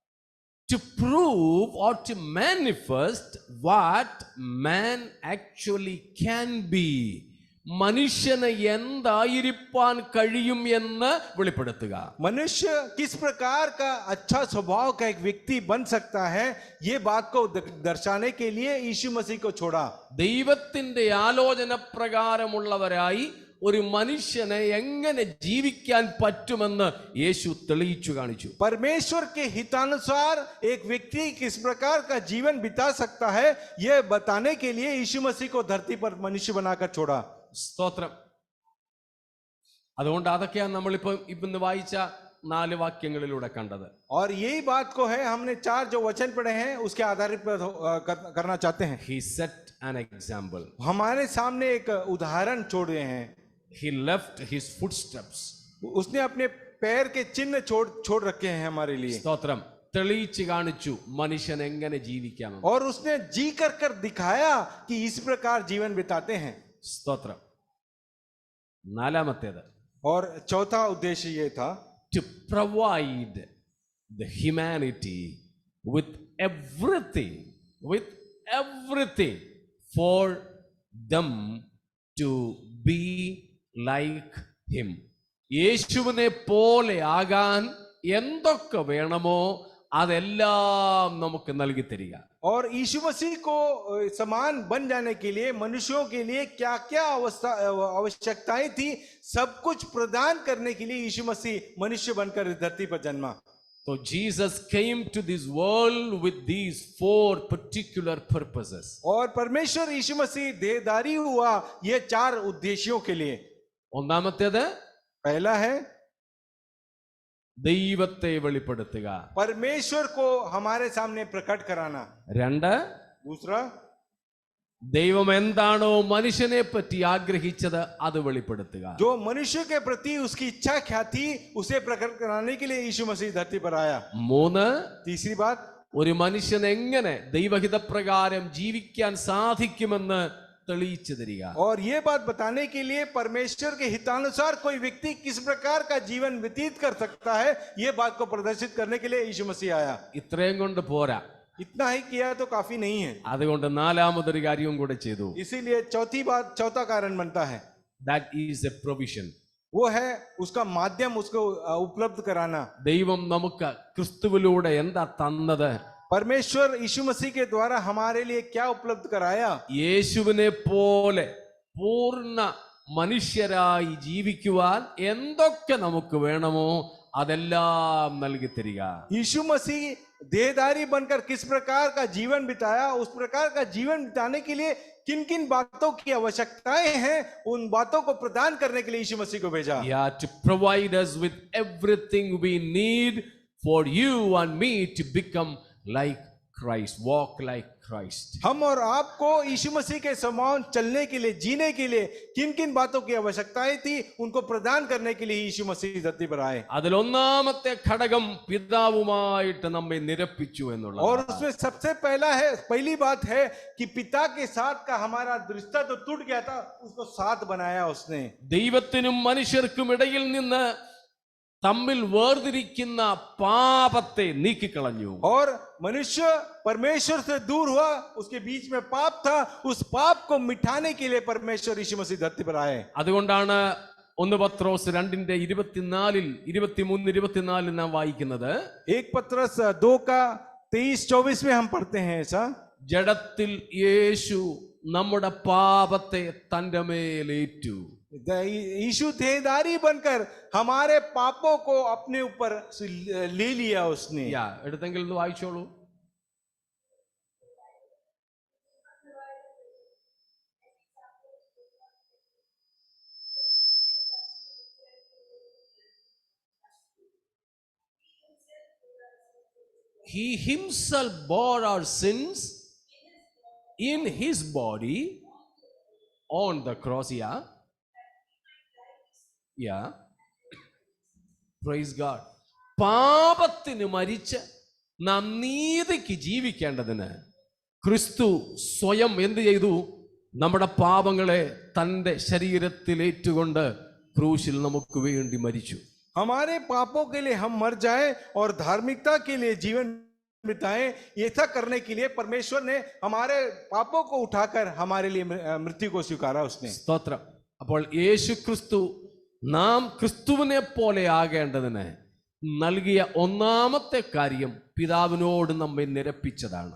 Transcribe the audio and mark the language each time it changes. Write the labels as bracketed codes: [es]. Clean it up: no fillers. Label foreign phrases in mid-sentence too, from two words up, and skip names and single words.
[en] to prove or to manifest what man actually can be. [ml] മനുഷ്യന് എന്തായിരിക്കാൻ കഴിയും എന്ന് വെളിപ്പെടുത്തുക. [hi] मनुष्य किस प्रकार का अच्छा स्वभाव का एक व्यक्ति बन सकता है, ये बात को दर्शाने के लिए यीशु मसीह को छोड़ा। [ml] ദൈവത്തിന്റെ ആലോചന പ്രകാരമുള്ളവരായി ഒരു മനുഷ്യനെ എങ്ങനെ ജീവിക്കാൻ പറ്റുമെന്ന് യേശു തെളിയിച്ചു കാണിച്ചു. [hi] परमेश्वर के हितानुसार एक व्यक्ति किस प्रकार का जीवन बिता सकता है, यह बताने के लिए यीशु मसीह को धरती पर मनुष्य बनाकर छोड़ा। [ml] സ്തോത്രം. അതുകൊണ്ട് അതൊക്കെയാണ് നമ്മളിപ്പോ ഇന്ന് വായിച്ച 4 വാക്യങ്ങളിലൂടെ കണ്ടത്. [hi] और यही बात को है हमने 4 जो वचन पढ़े हैं उसके आधारित पर करना चाहते हैं। [en] He set an example. [hi] हमारे सामने एक उदाहरण छोड़े हैं। [en] He left his footsteps. [hi] उसने अपने पैर के चिन्ह छोड़ रखे हैं हमारे लिए। [ml] സ്തോത്രം. തെളിയിച്ചു കാണിച്ചു മനുഷ്യൻ എങ്ങനെ ജീവിക്കാം. [hi] और उसने जी कर दिखाया कि इस प्रकार जीवन बिताते हैं। [ml] സ്തോത്രം. നാലാമത്തേത്, [hi] और चौथा उद्देश्य ये था [en] to provide the humanity with everything for them to be like him. [ml] യേശുവിനെ പോലെ ആകാൻ എന്തൊക്കെ വേണമോ അതെല്ലാം നമുക്ക് നൽകി തരിക. [hi] और यीशु मसीह को समान बन जाने के लिए मनुष्यों के लिए क्या क्या आवश्यकताएं थी, सब कुछ प्रदान करने के लिए यीशु मसीह मनुष्य बनकर धरती पर जन्मा। [en] So Jesus came to this world with these 4 particular purposes. [hi] और परमेश्वर यीशु मसीह देहधारी हुआ ये 4 उद्देश्यों के लिए। [ml] ഒന്നാമത്തേത് [hi] पहला है [ml] ദൈവത്തെ വെളിപ്പെടുത്തുക. [hi] परमेश्वर को हमारे सामने प्रकट कराना। 2, दूसरा [ml] ദൈവം എന്താണോ മനുഷ്യനെ പറ്റി ആഗ്രഹിച്ചത് അത് വെളിപ്പെടുത്തുക. [hi] जो मनुष्य के प्रति उसकी इच्छा क्या थी उसे प्रकट कराने के लिए यीशु मसीह धरती पर आया। 3, तीसरी बात, [ml] ഒരു മനുഷ്യൻ എങ്ങനെ ദൈവഹിതപ്രകാരം ജീവിക്കാൻ സാധിക്കുമെന്ന് തെളിയിച്ചു തരിക. [hi] और ये बात बताने के लिए परमेश्वर के हितानुसार कोई व्यक्ति किस प्रकार का जीवन व्यतीत कर सकता है, ये बात को प्रदर्शित करने के लिए यीशु मसीह आया। [ml] ഇത്രയും കൊണ്ട് പോരാ. [hi] इतना ही किया तो काफी नहीं है, [ml] അതുകൊണ്ട് നാലാമതൊരു കാര്യവും കൂടെ ചെയ്തു. [hi] इसीलिए चौथा कारण बनता है, [en] That is a provision. [hi] वो है उसका माध्यम, उसको उपलब्ध कराना। [ml] ദൈവം നമുക്ക് ക്രിസ്തുവിലൂടെ എന്താ തന്നത്? [hi] परमेश्वर यीशु मसीह के द्वारा हमारे लिए क्या उपलब्ध कराया? [ml] യേശുവിനെ പോലെ പൂർണ്ണ മനുഷ്യരായി ജീവിക്കുവാൻ എന്തൊക്കെ നമുക്ക് വേണമോ അതെല്ലാം നൽകി തരിക. [hi] यीशु मसीह देहधारी बनकर किस प्रकार का जीवन बिताया, उस प्रकार का जीवन बिताने के लिए किन किन बातों की आवश्यकताएं हैं, उन बातों को प्रदान करने के लिए यीशु मसीह को भेजा। [en] Yeah, to provide us with everything we need for you and me to become like Christ, walk like Christ. [hi] हम और आपको यीशु मसीह के समान चलने के लिए, जीने के लिए किन किन बातों की आवश्यकताएं थी, उनको प्रदान करने के लिए यीशु मसीह धरती पर आए। [ml] അതിൽ ഒന്നാമത്തെ ഘടകം പിതാവുമായിട്ട് നമ്മെ നിരപ്പിച്ചു [hi] और [ml] എന്നുള്ളത്. [hi] उसमें सबसे पहली बात है कि पिता के साथ का हमारा रिश्ता तो टूट गया था, उसको साथ बनाया उसने। [ml] ദൈവത്തിനും മനുഷ്യർക്കും ഇടയിൽ നിന്ന് തമ്മിൽ വേർതിരിക്കുന്ന പാപത്തെ നീക്കിക്കളഞ്ഞു. [hi] और मनुष्य परमेश्वर से दूर हुआ, उसके बीच में पाप था, उस पाप को मिटाने के लिए परमेश्वर यीशु मसीह धरती पर आए। [ml] അതുകൊണ്ടാണ് 1 പത്രോസ് 2:24 നാം വായിക്കുന്നത്, [hi] 1 पत्रस 2 का 23-24 में हम पढ़ते हैं ऐसा, [ml] ജഡത്തിൽ യേശു നമ്മുടെ പാപത്തെ തന്റെ മേലേറ്റു. [hi] यीशु देहधारी बनकर हमारे पापों को अपने ऊपर ले लिया उसने। [ml] എടുത്തെങ്കിൽ ഒന്ന് വായിച്ചോളൂ. [en] He himself bore our sins in his body on the cross. Yeah. Praise God. [ml] പാപത്തിന് മരിച്ച് നാം നീതിക്ക് ജീവിക്കേണ്ടതിന് ക്രിസ്തു സ്വയം എന്ത് ചെയ്തു? നമ്മുടെ പാപങ്ങളെ തന്റെ ശരീരത്തിൽ ഏറ്റുകൊണ്ട് ക്രൂശിൽ നമുക്ക് വേണ്ടി മരിച്ചു. [hi] हमारे पापों के लिए हम मर जाएं और धार्मिकता के लिए जीवन बिताएं, ऐसा करने के लिए परमेश्वर ने हमारे पापों को उठाकर हमारे लिए मृत्यु को स्वीकारा उसने। [ml] സ്തോത്രം. അപ്പോൾ യേശു ക്രിസ്തു നാം ക്രിസ്തുവിനെ പോലെ ആകേണ്ടതിന് നൽകിയ ഒന്നാമത്തെ കാര്യം പിതാവിനോട് നമ്മെ നിരപ്പിച്ചതാണ്.